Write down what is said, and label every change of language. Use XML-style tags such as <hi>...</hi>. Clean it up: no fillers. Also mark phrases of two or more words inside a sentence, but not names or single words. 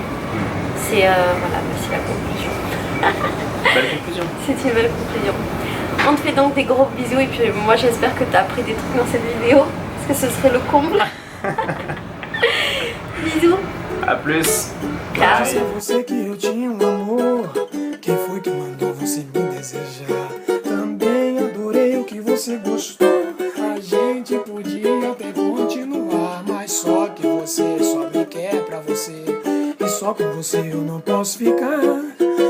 <fr>C'est voilà, c'est la conclusion. Belle conclusion. C'est une belle conclusion. On te fait donc des gros bisous et puis moi j'espère que tu as appris des trucs dans cette vidéo parce que ce serait le comble. Bisous. A plus. Ciao.</fr> <pt>Disse a você que eu tinha amor. Quem foi que mandou você me desejar? Também adorei o que você gostou. A gente podia até continuar, mas só que você só me quer pra você. E só com você eu não posso ficar.</pt>